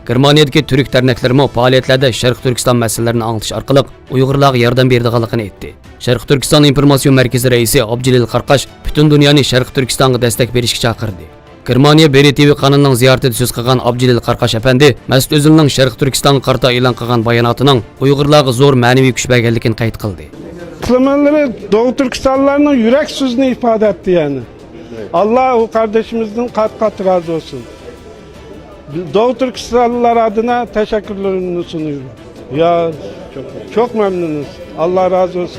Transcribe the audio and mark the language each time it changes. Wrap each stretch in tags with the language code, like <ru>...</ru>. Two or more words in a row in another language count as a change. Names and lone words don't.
<uz>Germaniyadagi Türk derneklerimi faoliyatlarda Sharq Turkiston masalalarini anglatish orqali Uyg'urlarga yordam berdiganligini aytdi. Sharq Turkiston informatsion markazi raisi Abdulil Qarqash butun dunyoni Sharq Turkistonga destek berishga chaqirdi. Germaniya BRTV kanalining ziyoratida so'z qilgan Abdulil Qarqash apandi Mas'ud O'zilning Sharq Turkistonga qarata e'lon qilgan bayonotining Uyg'urlarga zo'r ma'naviy kuch berganligini qayd qildi.</uz> <tr>Müslümanları Doğu Türkistanlılarının yürek sözünü ifade etti yani. Allah o kardeşimizden kat kat razı olsun. Doğu Türkistanlılar adına teşekkürlerini sunuyorum. Ya çok memnunuz. Allah razı olsun.</tr>